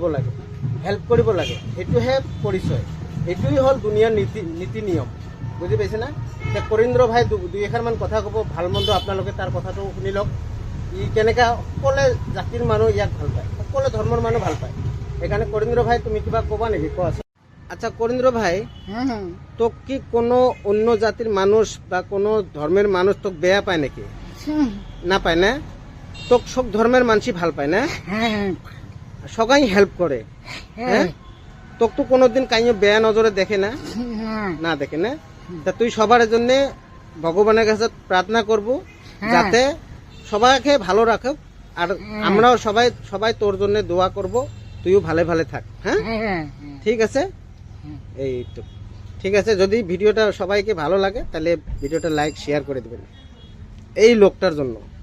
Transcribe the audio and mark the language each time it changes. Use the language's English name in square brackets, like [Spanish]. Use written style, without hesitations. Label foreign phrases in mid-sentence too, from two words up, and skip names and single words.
[Assamese] লাগে হেল্প কৰিব লাগে এটোহে পৰিচয় এটোই হল দুনিয়াৰ নীতি নিয়ম বুঝি পাইছে না তে কৰীন্দ্ৰ ভাই দুই এখাৰমান কথা ক'ব ভাল মন্দ আপোনালোকে তাৰ কথাটো শুনি লওক ই কেনেকা সকলে জাতিৰ মানুহ ইয়াক ভাল পায় সকলে ধৰ্মৰ মানুহ ভাল পায় এখানে কৰীন্দ্ৰ ভাই তুমি কিবা ক'বা নেকি কোৱাচোন আচ্ছা কৰীন্দ্ৰ ভাই তোক কি কোনো অন্য জাতিৰ মানুষ [Bangla] বা কোনো ধর্মের মানুষ তোক বেয়া পায় নাকি না পায় না তোক সব ধর্মের মানুষই ভাল পায় না সবাই হেল্প করে হ্যাঁ তোক তো কোনোদিন কাইও বেয়া নজরে দেখে না না দেখে না তা তুই সবার জন্য ভগবানের কাছে প্রার্থনা করব যাতে সবাইকে ভালো রাখো আর আমরাও সবাই তোর জন্য দোয়া করব তুইও ভালো ভালো থাক হ্যাঁ ঠিক আছে এই তো ঠিক আছে যদি ভিডিওটা সবাইকে ভালো লাগে তাহলে ভিডিওটা লাইক শেয়ার করে দিবেন এই লোকটার জন্য